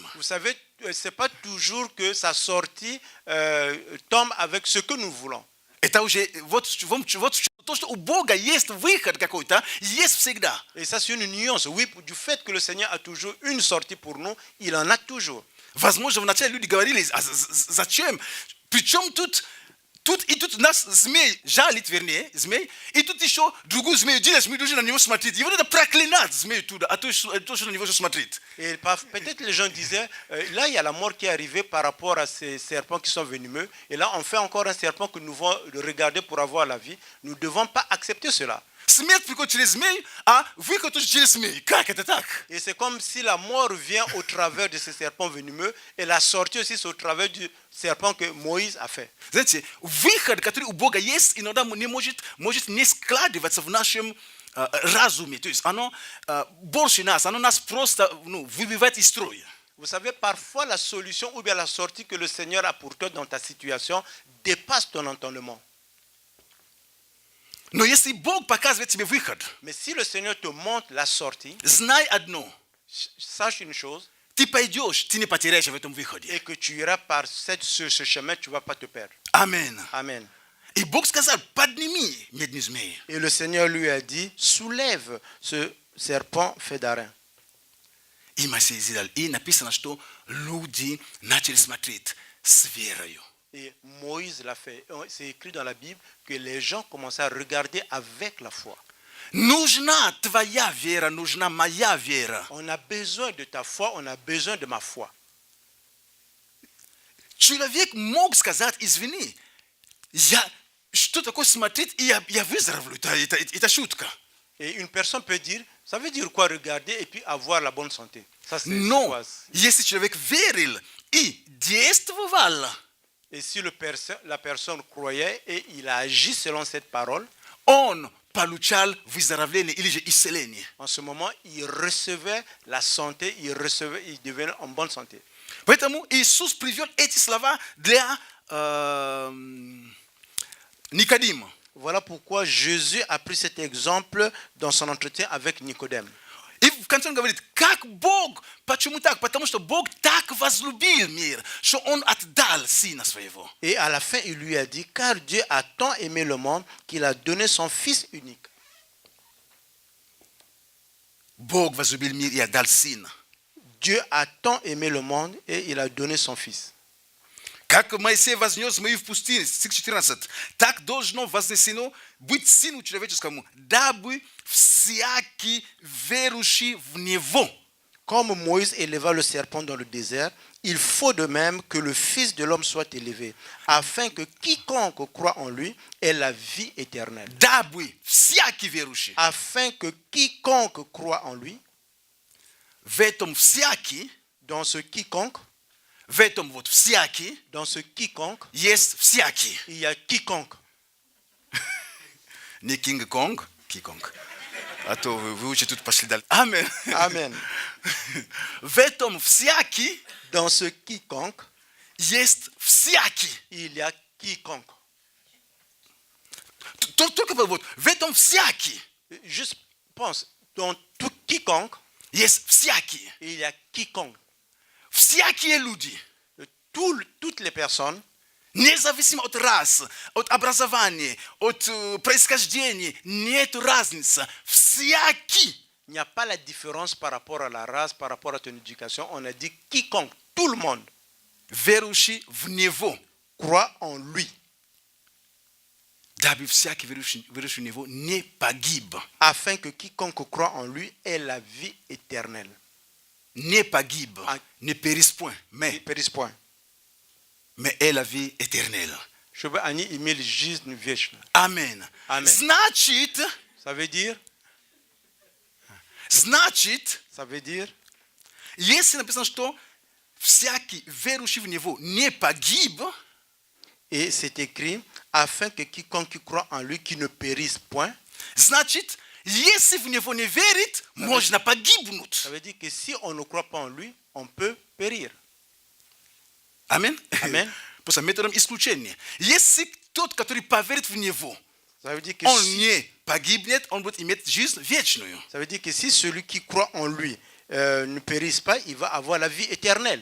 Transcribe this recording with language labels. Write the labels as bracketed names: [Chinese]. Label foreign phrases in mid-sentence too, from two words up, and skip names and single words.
[French] Vous savez, ce n'est pas toujours que sa sortie tombe avec ce que nous voulons. [Russian] Это уже, вот то, что у Бога есть выход какой-то, есть всегда. [French] Et ça, c'est une nuance. Oui, du fait que le Seigneur a toujours une sortie pour nous, il en a toujours. [Russian] Возможно, вначале люди говорили, а зачем? Причем тут нас змей жалит, вернее, змей, и тут еще другую змею делать, мы должны на него смотреть. Его надо проклинать, змею туда, а то, что на него же смотреть. [French] Et peut-être les gens disaient, là, il y a la mort qui est arrivée par rapport à ces serpents qui sont venimeux. Et là, on fait encore un serpent que nous devons regarder pour avoir la vie. Nous ne devons pas accepter cela. [Russian] Смерть приходит через змей, а выход тоже через змей. Как это так? [French] Et c'est comme si la mort vient au travers de ces serpents venimeux et la sortie aussi, c'est au travers du serpent que Moïse a fait. [Russian] Знаете, выход, который у Бога есть, иногда не может не складываться в нашем разуме. То есть оно больше нас, оно нас просто выбивает из строя. [French] Vous savez, parfois la solution ou bien la sortie que le Seigneur a pour toi dans ta situation dépasse ton entendement. [Russian] Но если Бог показывает тебе выход, [French] Mais si le Seigneur te montre la sortie, [Russian] знай одно. [French] sache une chose, [Russian] Ты пойдешь, ты не потеряешь в этом выходе. [French] et que tu iras par ce chemin, tu ne vas pas te perdre. Amen. Amen. [Russian] И Бог сказал, подними медную змею. [French] Et le Seigneur lui a dit, soulève ce serpent fait d'airain. [Russian] И Моисей сделал. И написано, что люди начали смотреть с верою. [French] Et Moïse l'a fait. C'est écrit dans la Bible que les gens commençaient à regarder avec la foi. [Russian] Нужна твоя вера, нужна моя вера. [French] On a besoin de ta foi, on a besoin de ma foi. [Russian] Человек мог сказать, извини, что такое смотреть, и я выздоровлю, это шутка. [French] Et une personne peut dire, ça veut dire quoi regarder et puis avoir la bonne santé. Ça, c'est [Russian] Но [French] quoi? [Russian] если человек верил и действовал, [French] Et si la personne croyait et il a agi selon cette parole, [Russian] он получал выздоровление или же исцеление. [French] en ce moment, il recevait la santé, il devenait en bonne santé. [Russian] Поэтому Иисус привел эти слова для Никодима. [French] Voilà pourquoi Jésus a pris cet exemple dans son entretien avec Nicodème. [Russian] И в конце он говорит, как Бог, почему так? Потому что Бог так возлюбил мир, что Он отдал Сына Своего. [French] Et à la fin, il lui a dit, car Dieu a tant aimé le monde qu'il a donné son Fils unique. [Russian] Бог возлюбил мир и отдал Сына. [French] Dieu a tant aimé le monde et il a donné son Fils. [Russian] Как Моисей вознес мою в пустыне, стих 14, так должно вознесено быть Сыну Человеческому, дабы всякий верующий в Него. [French] Comme Moïse éleva le serpent dans le désert, il faut de même que le Fils de l'homme soit élevé, afin que quiconque croit en lui ait la vie éternelle. [Russian] Дабы всякий верующий. [French] Afin que quiconque croit en lui, [Russian] В этом всякий, [French] dans ce quiconque, [Russian] в этом вот всякий, [French] dans ce quiconque, [Russian] есть всякий. [French] il y a quiconque. [Russian] Не Кинг-Конг, Ки-Конг. А то вы учите тут пошли дальше. Аминь. [French] Amen. [Russian] В этом всякий [French] Dans ce quiconque, [Russian] есть всякий. [French] il y a quiconque. [Russian] Только вот в этом всякий [French] Juste pense, dans tout quiconque, [Russian] есть всякий. [French] il y a quiconque. [Russian] Всякие люди, [French] Toutes les personnes, [Russian] независимо от расы, от образования, от происхождения, нет разницы. Всякий. [French] il n'y a pas la différence par rapport à la race, par rapport à ton éducation. On a dit quiconque, tout le monde [Russian] Верующий в Него. [French] croit en lui, [Russian] Дабы всякий верующий в Него не погиб. [French] afin que quiconque croit en lui ait la vie éternelle. [Russian] Не погиб. А- [French] Не пérisse point. Il Mais périsse point. ait la vie éternelle. [Russian] Чтобы они имели жизнь вечную. Аминь. Аминь. Значит, [French] Ça veut dire, [Russian] если написано, что всякий верующий в Него не погиб, [French] et c'est écrit, afin que quiconque croit en lui qui ne périsse point. [Russian] значит, если в Него не верит, можно погибнуть. [French] Ça veut dire que si on ne croit pas en lui, on peut périr. [Russian] Аминь. [French] Amen. [Russian] Просто методом исключения. Если тот, который поверит в Него, [French] Ça veut dire que [Russian] он [French] si, [Russian] не погибнет, он будет иметь жизнь вечную. [French] ça veut dire que si celui qui croit en lui ne périsse pas, il va avoir la vie éternelle.